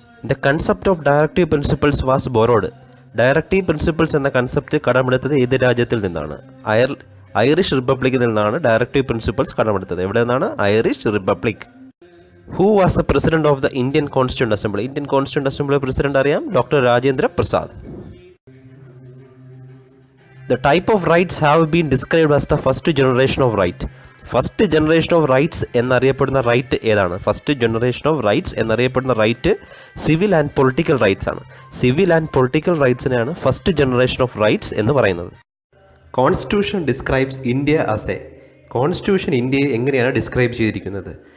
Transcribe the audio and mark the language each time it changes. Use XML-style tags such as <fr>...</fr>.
<en>The concept of directive principles was borrowed.</en> <ml>Directive principles എന്ന concept കടമെടുത്തത് ഏത് രാജ്യത്തിൽ നിന്നാണ്? ഐറിഷ് റിപ്പബ്ലിക്കിൽ നിന്നാണ് ഡയറക്റ്റീവ് പ്രിൻസിപ്പിൾസ് കടമെടുത്തത്. എവിടെ നിന്നാണ്? Irish republic.</ml> <en>Who was the president of the Indian constituent assembly? Indian constituent assembly president അറിയാം, doctor Rajendra Prasad. The type of rights have been described as the first generation of right.</en> <ml>First generation of rights എന്നറിയപ്പെടുന്ന right ഏതാണ്? First generation of rights എന്നറിയപ്പെടുന്ന right civil and political rights ആണ്. Civil and political റൈറ്റ്സിനെയാണ് first generation of rights എന്ന് പറയുന്നത്.</ml> <en>Constitution describes India as a.</en> <ml>Constitution ഇന്ത്യയെ എങ്ങനെയാണ് describe ചെയ്തിരിക്കുന്നത്?</ml>